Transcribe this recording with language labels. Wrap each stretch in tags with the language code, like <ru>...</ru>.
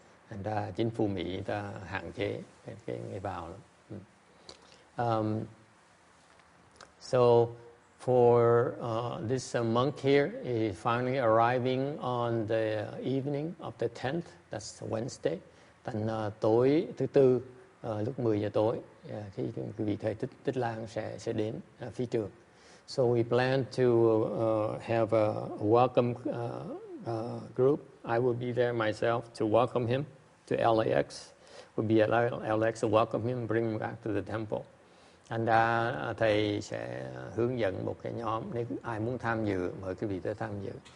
<vi>Thành ra chính phủ Mỹ người ta hạn chế cái người vào lắm.</vi> <en>So for this monk here is finally arriving on the evening of the 10th, that's Wednesday.</en> <vi>Thành tối thứ Tư lúc 10 giờ tối khi vị thầy Tích Lan sẽ đến phi trường.</vi> <en>So we plan to have a welcome group. I will be there myself to welcome him to LAX. We'll be at LAX to welcome him and bring him back to the temple.</en> <vi>Thành ra thầy sẽ hướng dẫn một cái nhóm, nếu ai muốn tham dự mời quý vị tới tham dự.</vi>